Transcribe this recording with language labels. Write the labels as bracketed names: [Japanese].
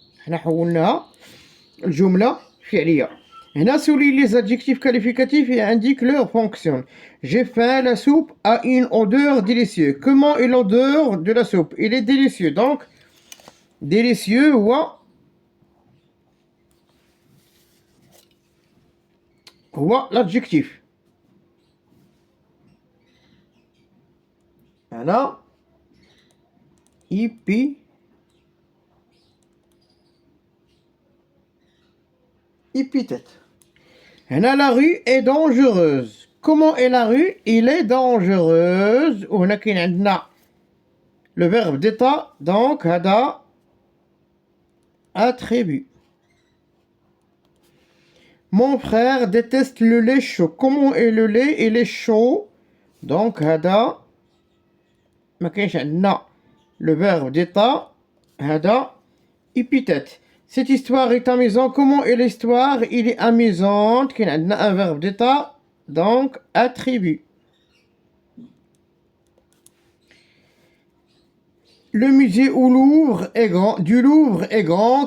[Arabic] حنا حولناها الجملة فعلية. هنا [French] souligne les adjectifs qualificatifs et indique leur fonction. J'ai faim, la soupe a une odeur délicieuse. Comment est l'odeur de la soupe? Il est délicieux. Donc, délicieux [Arabic] هو [French] l'adjectif. [Arabic] هنا [French] épithète. [Arabic] هنا [French] la rue est dangereuse. Comment est la rue? Il est dangereuse. [Arabic] وهنا كاين عندنا [French] le verbe d'état. Donc [Arabic] هذا [French] attribut. Mon frère déteste le lait chaud. Comment est le lait? Il est chaud. [Arabic] دونك هذا ما كاينش عندنا [French] لو فيرب d'état. [Arabic] هذا [French] épithète. Cette histoire est amusante. Comment est l'histoire? Il est amusante. [Arabic] كاين عندنا [French] un verbe d'état. Donc attribut. Le musée au Louvre est grand. Du Louvre est grand.